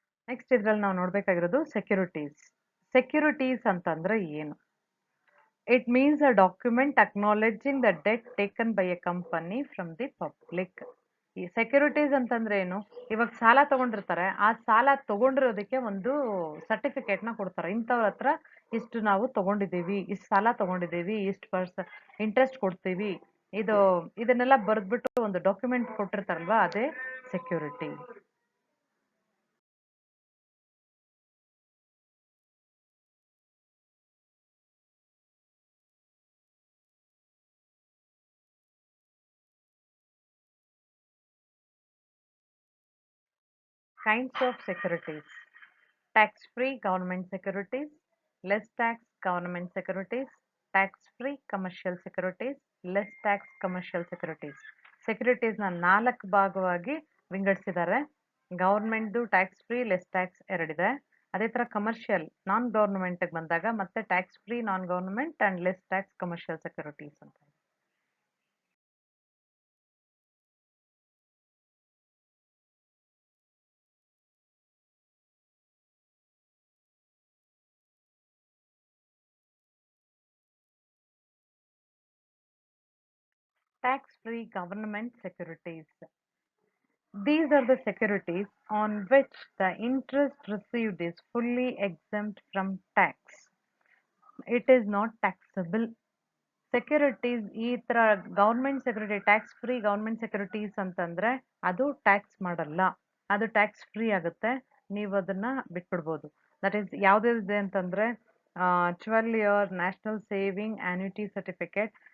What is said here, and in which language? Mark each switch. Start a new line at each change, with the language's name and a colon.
Kannada: Next ಇದ್ರಲ್ಲಿ ನಾವು ನೋಡ್ಬೇಕಾಗಿರೋದು securities. Securities ಅಂತಂದ್ರೆ ಏನು?
English: It means a document acknowledging the debt taken by a company from the public.
Kannada: ಈ securities ಅಂತಂದ್ರೆ ಏನು? ಇವಾಗ ಸಾಲ ತಗೊಂಡಿರ್ತಾರೆ, ಆ ಸಾಲ ತಗೊಂಡಿರೋದಕ್ಕೆ ಒಂದು ಸರ್ಟಿಫಿಕೇಟ್ನ ಕೊಡ್ತಾರೆ. ಇಂಥವ್ರ ಹತ್ರ ಇಷ್ಟು ನಾವು ತಗೊಂಡಿದ್ದೀವಿ, ಇಷ್ಟು ಸಾಲ ತಗೊಂಡಿದ್ದೀವಿ, ಇಷ್ಟು ಇಂಟ್ರೆಸ್ಟ್ ಕೊಡ್ತೀವಿ, ಇದನ್ನೆಲ್ಲ ಬರೆದ್ಬಿಟ್ಟು ಒಂದು ಡಾಕ್ಯುಮೆಂಟ್ ಕೊಟ್ಟಿರ್ತಾರಲ್ವಾ, ಅದೇ security.
English: Kinds of securities: tax-free government securities, less tax government securities, tax-free commercial securities, less tax commercial securities.
Kannada: ಸೆಕ್ಯೂರಿಟೀಸ್ನ 4 ಭಾಗವಾಗಿ ವಿಂಗಡಿಸಿದ್ದಾರೆ. ಗೌರ್ಮೆಂಟ್ದು ಟ್ಯಾಕ್ಸ್ ಫ್ರೀ, ಲೆಸ್ ಟ್ಯಾಕ್ಸ್ ಎರಡಿದೆ. ಅದೇ ಥರ ಕಮರ್ಷಿಯಲ್ ನಾನ್ ಗೌರ್ಮೆಂಟ್ಗೆ ಬಂದಾಗ ಮತ್ತೆ tax free non government and less tax commercial securities ಅಂತ.
English: Tax-free government securities. These are the securities on which the interest received is fully exempt from tax. It is not taxable.
Kannada: Securities ಈ ತರ government security, tax free government securities ಅಂತಂದ್ರೆ ಅದು tax ಮಾಡಲ್ಲ, ಅದು tax free ಆಗುತ್ತೆ, ನೀವು ಅದನ್ನ ಬಿಟ್ಬಿಡ್ಬೋದು. That is ಯಾವ್ದಿದೆ ಅಂತಂದ್ರೆ 12-year national saving annuity certificate.